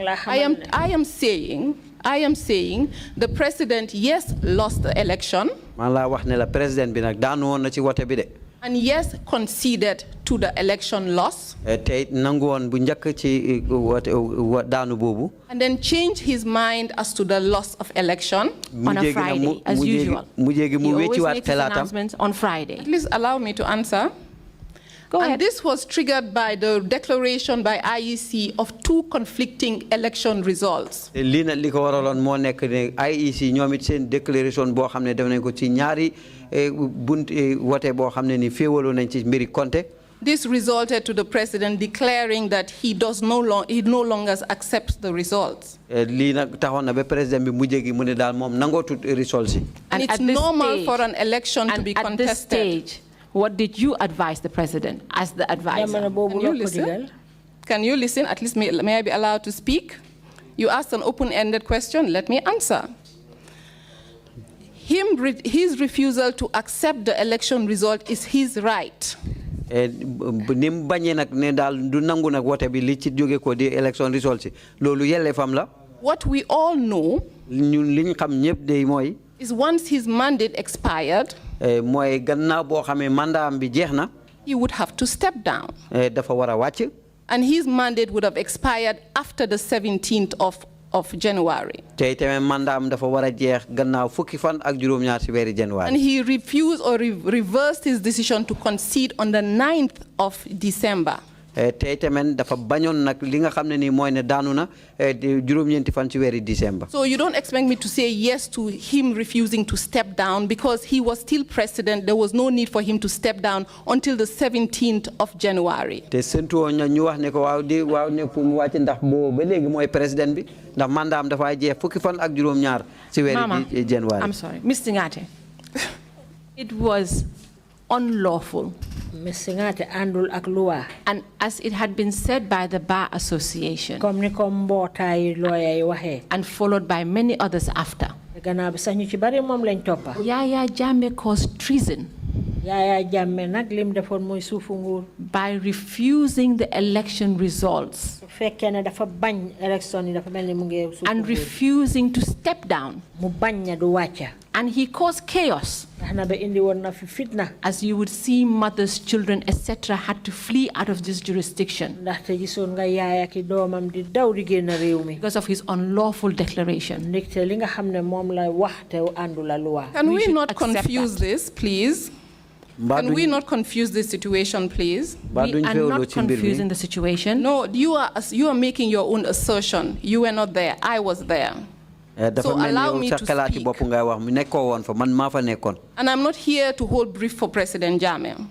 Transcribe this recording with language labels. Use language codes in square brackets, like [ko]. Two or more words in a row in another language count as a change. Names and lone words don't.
[en] I am saying the president, yes, lost the election. [wo] man laa wax ne la président bi nag daanu woon na ci wote bi de. [en] And yes, conceded to the election loss. [wo] te nangu woon bu njëkk ci daanu boobu. [en] And then changed his mind as to the loss of election. On a Friday, as usual. He always makes his announcements on Friday. At least allow me to answer. Go And ahead. this was triggered by the declaration by IEC of two conflicting election results. [wo] lii nag li ko waraloon moo nekk ne IEC ñoom it seen déclaration boo xam ne def nañ ko ci ñaari bunt wote boo xam ne ni féewaloo nañ ci mbiri Konte. [en] This resulted to the president declaring that he no longer accepts the results. [wo] lii nag taxoon na ba président bi mujjee gi mu ne daal moom nangootut results yi. [en] And it's at this normal stage- for an election to and be at this contested. stage, what did you advise the president as the advisor? [wo] jamono boobu [en] Can you [wo] la ko [en] listen? [wo] digal. [en] Can you listen? At least may I be allowed to speak? You asked an open-ended question. Let me answer. His refusal to accept the election result is his right. [wo] ni mu bañee nag ne daal du nangu nag wote bi li ci jóge ko di [en] election results [wo] yi loolu yelleefam la. [en] What we all know [wo] ñun li ñu xam ñëpp de mooy. [en] is once his mandate expired, [wo] mooy gannaaw boo xamee mandaam bi jeex na. [en] he would have to step down. [wo] dafa war a wàcc. [en] And his mandate would have expired after the 17th of January. [wo] tey tamit mandaam dafa war a jeex gannaaw fukki fan ak juróom-ñaar ci weeri January. [en] And he refused or reversed his decision to concede on the 9th of December. [wo] te tamit dafa bañoon nag li nga xam ne nii mooy ne daanu na juróom-ñeenti fan ci weeri December. [en] So you don't expect me to say yes to him refusing to step down because he was still president. There was no need for him to step down until the 17th of January. [wo] te sentu woon ñu wax ne ko waaw ne fu mu wàcc ndax boobu ba léegi mooy président bi ndax mandaam dafa jeex fukki fan ak juróom-ñaar ci weeri January. [en] I'm sorry, Ms. Singhate. It was unlawful. Ms. [wo] Singhate andul ak loi. [en] And as it had been said by the Bar Association, [wo] Comme ni ko mbootaay lawyer yi waxee. [en] and followed by many others after, [wo] Gannaaw bi sax ñu ci bari moom lañ toppa. [en] Yaya Jammeh caused treason [wo] Yaya Jammeh nag lim defoon mooy suufu nguur. [en] by refusing the election results [wo] Su fekkee ne dafa bañ élection yi dafa mel ni mu ngi suufu [en] and [wo] nguur. [en] refusing to step down. [wo] Mu bañ na du wàcca. [en] And he caused chaos. [wo] Tax na ba indi woon na fi fitna. [en] As you would see, mothers, children, etc. had to flee out of this jurisdiction [wo] Ndaxte gisoon nga yaaya ki doomam di daw di génn réew mi. [en] because of his unlawful declaration. [wo] Ndekte li nga xam ne moom la wax te àndu la loi. [en] Can We we should not accept confuse that. this, please? Can we not confuse this situation, please? We are not confusing the situation. No, you are making your own assertion. You were not there. I was there. So allow me to speak. And I'm not here to hold brief for President Jammeh.